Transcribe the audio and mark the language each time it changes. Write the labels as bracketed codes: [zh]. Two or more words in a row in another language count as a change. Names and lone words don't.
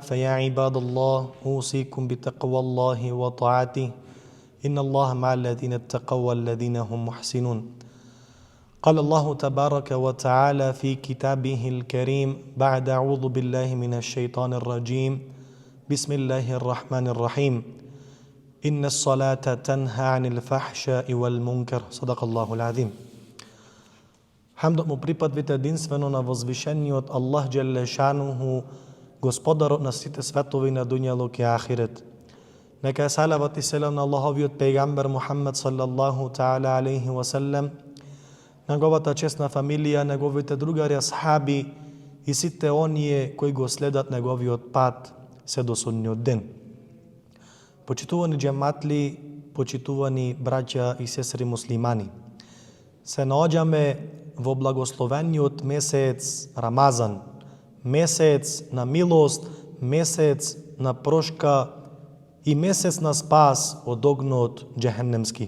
[ar] فيا عباد الله أوصيكم بتقوى الله وطاعته إن الله مع الذين اتقوا والذين هم محسنون قال الله تبارك وتعالى في كتابه الكريم بعد أعوذ بالله من الشيطان الرجيم بسم الله الرحمن الرحيم إن الصلاة تنهى عن الفحشاء والمنكر صدق الله العظيم. [mk] Хамдот му припадвите единствено на возвишениот Аллах [ar] جل شأنه, [mk] Господарот на сите светови на дуњалук и ахирет. Нека е салават и селам на Аллаховиот пејгамбер Мухаммед [ar] صلى الله تعالى عليه وسلم, [mk] неговата честна фамилија, неговите другари асхаби и сите оние кои го следат неговиот пат се до судниот ден. Почитувани джематли, почитувани браќа и сестри муслимани, се наоѓаме во благословениот месец Рамазан, месец на милост, месец на прошка и месец на спас од огнот џехеннемски.